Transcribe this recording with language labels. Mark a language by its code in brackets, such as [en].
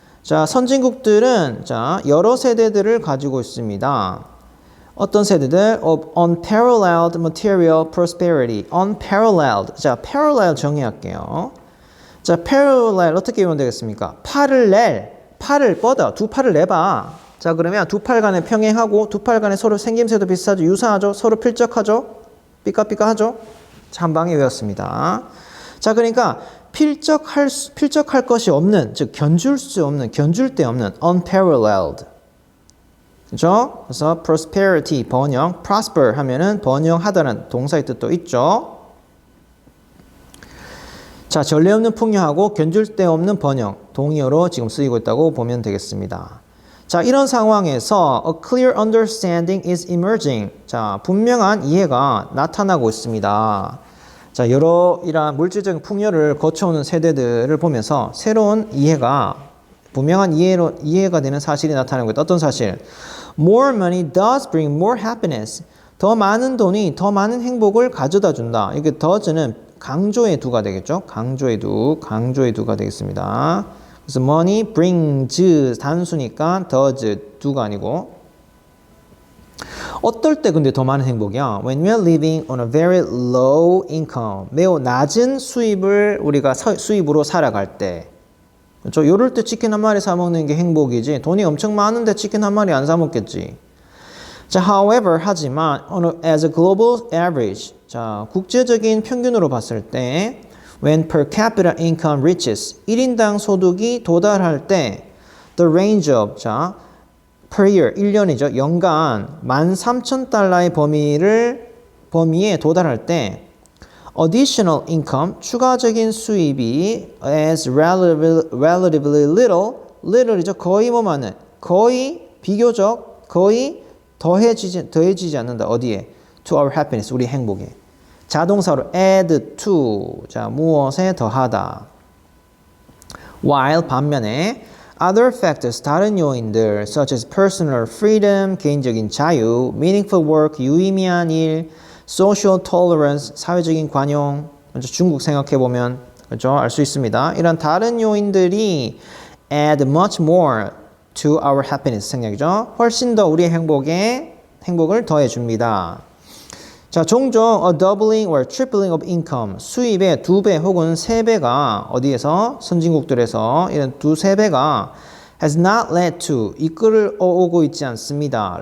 [ko] 자, 선진국들은 자, 여러 세대들을 가지고 있습니다. 어떤 세대들? [en] Of unparalleled material prosperity. unparalleled. [ko] 자, parallel 정의할게요. 자, parallel 어떻게 외우면 되겠습니까? 팔을 뻗어. 두 팔을 내봐. 자, 그러면 두 팔 간에 평행하고 두 팔 간에 서로 생김새도 비슷하죠. 유사하죠. 서로 필적하죠. 삐까삐까하죠. 자, 한 방에 외웠습니다. 자, 그러니까 필적할 것이 없는, 즉 견줄 데 없는 unparalleled. 그죠? 그래서 prosperity 번영, prosper 하면은 번영하다는 동사의 뜻도 있죠. 자, 전례 없는 풍요하고 견줄 데 없는 번영, 동의어로 지금 쓰이고 있다고 보면 되겠습니다. 자, 이런 상황에서 [en] a clear understanding is emerging. [ko] 자, 분명한 이해가 나타나고 있습니다. 자, 여러 이러한 물질적인 풍요를 거쳐오는 세대들을 보면서 새로운 이해가, 분명한 이해가 되는 사실이 나타나고 있다. 어떤 사실? [en] More money does bring more happiness. [ko] 더 많은 돈이 더 많은 행복을 가져다 준다. 이게 does는 강조의 do가 되겠죠? 강조의 do가 되겠습니다. 그래서 money brings 단수니까 does do가 아니고. 어떨 때 근데 더 많은 행복이야? [en] When we are living on a very low income. [ko] 매우 낮은 수입을 우리가 수입으로 살아갈 때. 그렇죠? 요럴 때 치킨 한 마리 사 먹는 게 행복이지. 돈이 엄청 많은데 치킨 한 마리 안 사 먹겠지. 자, however, 하지만 [en] as a global average. [ko] 자, 국제적인 평균으로 봤을 때 [en] When per capita income reaches [ko] 1인당 소득이 도달할 때 [en] the range of 자 per year 1년이죠. [ko] 연간 13,000달러의 범위에 도달할 때 [en] additional income [ko] 추가적인 수입이 [en] as relatively little이죠. [ko] 거의 뭐만은 거의 비교적 거의 더해지지 않는다. 어디에? [en] To our happiness [ko] 우리 행복에. 자동사로 [en] add to [ko] 자 무엇에 더하다. While 반면에 other factors 다른 요인들 [en] such as personal freedom [ko] 개인적인 자유, [en] meaningful work [ko] 유의미한 일, [en] social tolerance [ko] 사회적인 관용 먼저 중국 생각해 보면 그렇죠 알 수 있습니다. [en] 이런 다른 요인들이 add much more to our happiness [ko] 생략이죠. 훨씬 더 우리의 행복을 더해 줍니다. 자, 종종 [en] a doubling or tripling of income [ko] 수입의 2배 혹은 3배가 어디에서 선진국들에서 이런 2-3배가 [en] has not led to [ko] 이끌어 오고 있지 않습니다.